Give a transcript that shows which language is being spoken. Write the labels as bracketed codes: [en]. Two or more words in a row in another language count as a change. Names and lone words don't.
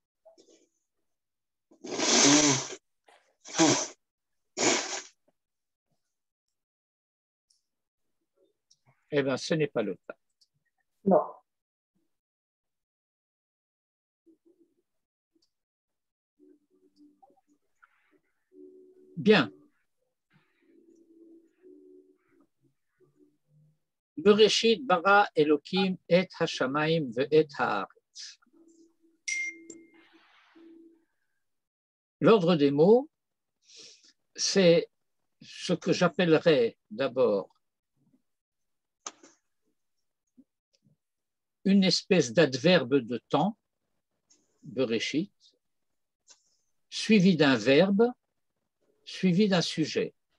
[fr] Eh bien, ce n'est pas le cas. Non. Bien. [he] בראשית ברא אלוקים את השמים ואת הארץ. [fr] L'ordre des mots, c'est ce que j'appellerais d'abord une espèce d'adverbe de temps, Bereshit, suivi d'un verbe, suivi d'un sujet.